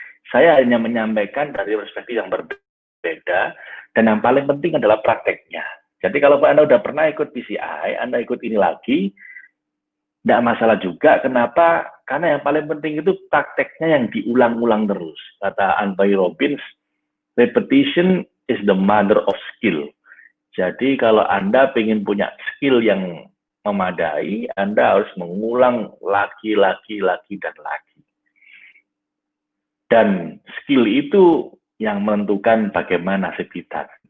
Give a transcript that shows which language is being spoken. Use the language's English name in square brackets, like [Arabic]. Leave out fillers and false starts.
[Indonesian] Saya hanya menyampaikan dari perspektif yang berbeda dan yang paling penting adalah prakteknya. Jadi kalau Anda udah pernah ikut PCI, Anda ikut ini lagi, tidak masalah juga. Kenapa? Karena yang paling penting itu prakteknya yang diulang-ulang terus. Kata [English] Anthony Robbins, repetition is the mother of skill. [Indonesian] Jadi kalau Anda ingin punya skill yang memadai, Anda harus mengulang lagi, dan lagi. Dan skill itu yang menentukan bagaimana nasib kita.